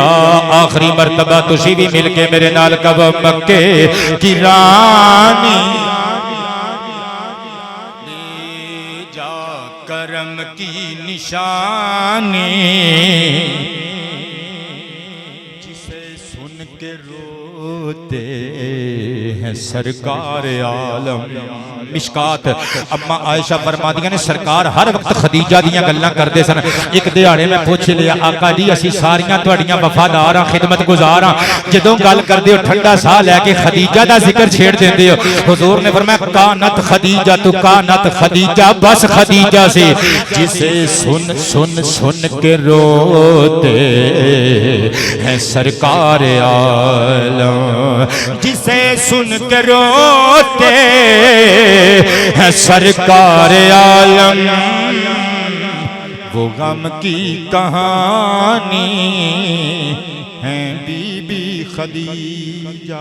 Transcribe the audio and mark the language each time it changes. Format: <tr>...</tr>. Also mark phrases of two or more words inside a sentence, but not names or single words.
<pa>آخری مرتبہ تسی بھی مل کے میرے نال</pa> <ur>کب مکے کی رانی، جا کرم کی نشانی، جسے سن کے روتے ہیں سرکار عالم۔</ur> <pa>مشکات اما عائشہ فرمادیاں نے سرکار ہر وقت خدیجہ دیاں گلاں کردے سن۔ ایک دیہاڑے میں پوچھ لیا آقا جی اسی ساریاں تہاڈیاں وفاداراں خدمت گزاراں، جدوں گل کردے ہو ٹھنڈا سا لے کے خدیجہ دا ذکر چھیڑ دیندے ہو۔</pa> <ur>حضور نے فرمایا</ur> <ar>کانت خدیجہ</ar> <ur>تو</ur> <ar>کانت خدیجہ،</ar> <ur>بس خدیجہ سے جسے سن سن سن کے روتے ہیں سرکار عالم، جسے سن کے روتے ہے سرکار عالم، وہ غم کی کہانی ہے بی بی خدیجہ۔</ur>